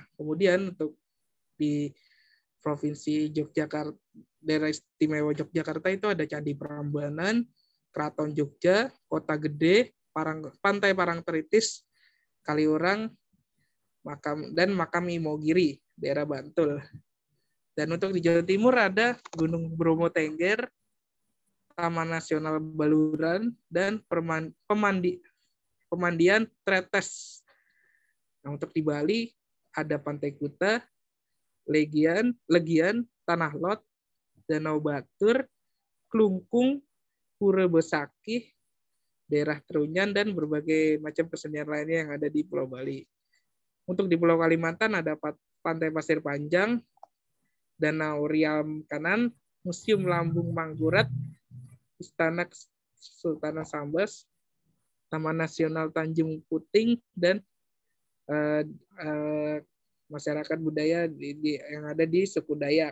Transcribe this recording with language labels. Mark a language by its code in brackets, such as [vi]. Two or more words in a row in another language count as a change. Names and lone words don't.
[id] Kemudian untuk di Provinsi Yogyakarta, daerah istimewa Yogyakarta itu ada Candi Prambanan, Keraton Jogja, Kota Gede, Pantai Parangtritis, Kaliurang, Makam Imogiri, daerah Bantul. Dan untuk di Jawa Timur ada Gunung Bromo Tengger, Taman Nasional Baluran, dan Pemandian Tretes. Nah, untuk di Bali ada Pantai Kuta, Legian, Tanah Lot, Danau Batur, Klungkung, Pura Besakih, daerah Trunyan, dan berbagai macam kesenian lainnya yang ada di Pulau Bali. Untuk di Pulau Kalimantan ada Pantai Pasir Panjang, Danau Riam Kanan, Museum Lambung Mangkurat, Istana Sultan Sambas, Taman Nasional Tanjung Puting, dan masyarakat budaya yang ada di suku Dayak.